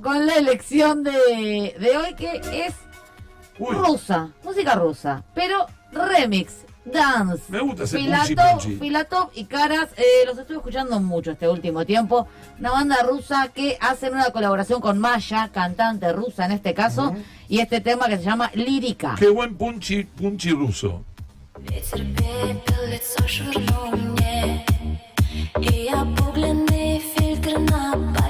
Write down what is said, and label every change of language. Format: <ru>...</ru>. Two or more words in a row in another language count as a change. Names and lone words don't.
<es>Con la elección de hoy, que es rusa, música rusa, pero remix, dance. Me gusta ese Filatov y Caras, los estoy escuchando mucho este último tiempo. Una banda rusa que hacen una colaboración con Maya, cantante rusa en este caso, y este tema que se llama Lírica. Qué buen punchi ruso.</es> <ru>Ветер пепел, лицо швырнул мне, и я пугленный фильтр на</ru>